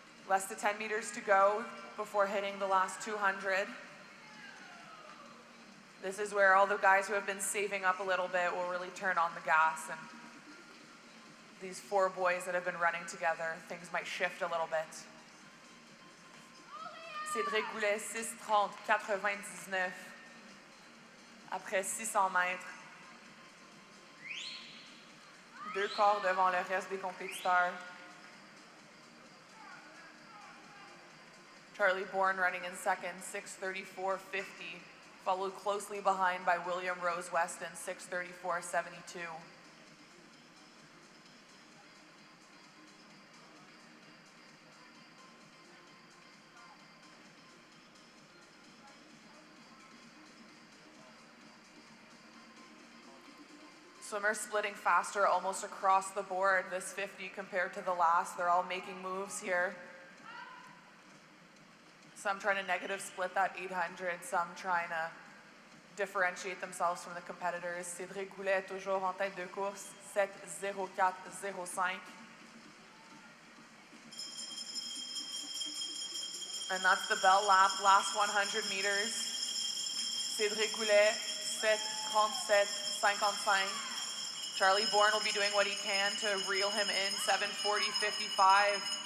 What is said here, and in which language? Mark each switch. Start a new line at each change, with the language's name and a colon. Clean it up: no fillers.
English: Less than 10 meters to go before hitting the last 200. This is where all the guys who have been saving up a little bit will really turn on the gas, and these four boys that have been running together, things might shift a little bit.
French: Cédric Goulet, 6:30.99 après 600 mètres. 2 corps devant le reste des compétiteurs.
English: Charlie Bourne running in second, 6:34.50, followed closely behind by William Rose Weston, 6:34.72. Swimmers splitting faster almost across the board this 50 compared to the last. They're all making moves here. Some trying to negative split that 800, some trying to differentiate themselves from the competitors.
French: Cédric Goulet toujours en tête de course, 7:04.05.
English: And that's the bell lap, last 100 meters. Cédric Goulet, 7:37.55. Charlie Bourne will be doing what he can to reel him in, 7:40.55.